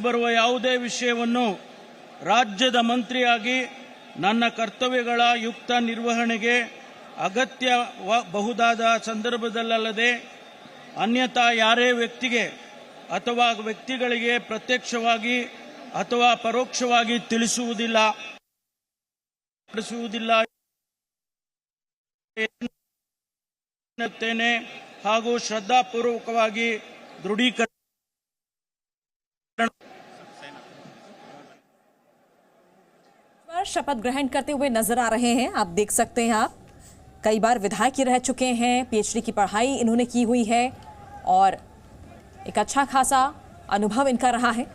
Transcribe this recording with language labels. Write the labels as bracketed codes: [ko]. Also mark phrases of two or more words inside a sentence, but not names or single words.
[kn] ಬರುವ ಯಾವುದೇ ವಿಷಯವನ್ನು ರಾಜ್ಯದ ಮಂತ್ರಿಯಾಗಿ ನನ್ನ ಕರ್ತವ್ಯಗಳ ಯುಕ್ತ ನಿರ್ವಹಣೆಗೆ ಅಗತ್ಯಬಹುದಾದ ಸಂದರ್ಭದಲ್ಲದೆ ಅನ್ಯಥಾ ಯಾರೇ ವ್ಯಕ್ತಿಗೆ ಅಥವಾ ವ್ಯಕ್ತಿಗಳಿಗೆ ಪ್ರತ್ಯಕ್ಷವಾಗಿ ಅಥವಾ ಪರೋಕ್ಷವಾಗಿ ತಿಳಿಸುವುದಿಲ್ಲ ಹಾಗೂ ಶ್ರದ್ಧಾಪೂರ್ವಕವಾಗಿ ದೃಢೀಕರಣ [hi] शपथ ग्रहण करते हुए नजर आ रहे हैं. आप देख सकते हैं आप कई बार विधायक ही रह चुके हैं. पीएचडी की पढ़ाई इन्होंने की हुई है और एक अच्छा खासा अनुभव इनका रहा है।